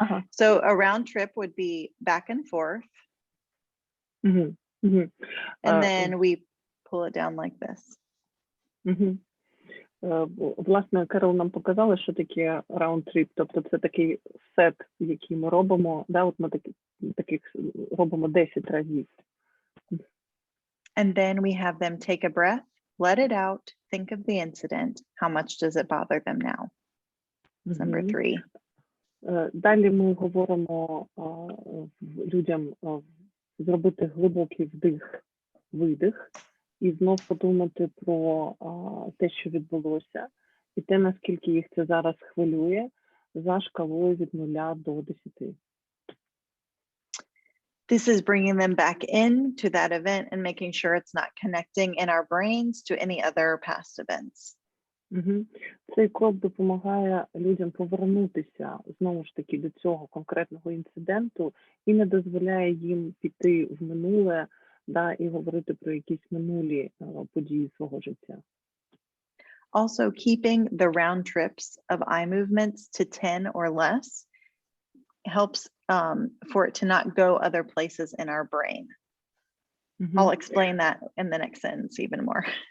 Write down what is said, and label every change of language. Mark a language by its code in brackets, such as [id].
[en] So a round trip would be back and forth. And then we pull it down like this. [uk] Власне, Керол нам показала, що таке round trip, тобто це такий сет, який ми робимо, от ми таких робимо 10 разів. [en] And then we have them take a breath, let it out, think of the incident. How much does it bother them now? Number 3. [uk] Далі ми говоримо людям зробити глибокий вдих, видих, і знов подумати про те, що відбулося, і те, наскільки їх це зараз хвилює, за шкалою від 0 до 10. [en] This is bringing them back into that event and making sure it's not connecting in our brains to any other past events. [uk] Цей крок допомагає людям повернутися, знову ж таки, до цього конкретного інциденту і не дозволяє їм піти в минуле, да, і говорити про якісь минулі події свого життя. [en] Also, keeping the round trips of eye movements to 10 or less helps for it to not go other places in our brain. I'll explain that in the next sentence even more.